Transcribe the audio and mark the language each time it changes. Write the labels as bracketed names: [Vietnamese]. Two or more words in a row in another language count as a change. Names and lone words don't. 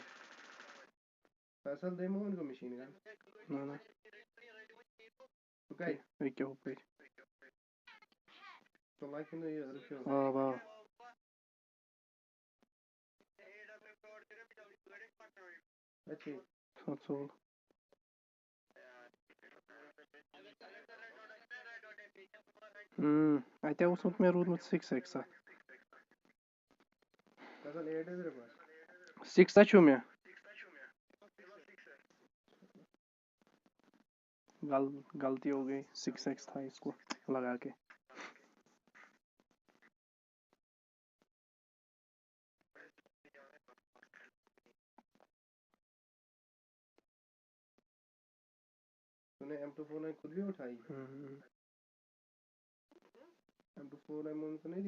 [Hindi] फैसल दे मोमिन को मशीन गन ना ओके क्या हो पे तो [English] like in [Hindi] ये रुकियो हां वाह अच्छी [Kashmiri] सो अत मे रूदमुत 6x [Hindi] फैसल 8 है तेरे पास 6 [Kashmiri] छु मे [Hindi] गलती हो गई 6x था इसको लगा के तूने M249 खुद भी उठाई M249 मोमिन को नहीं दी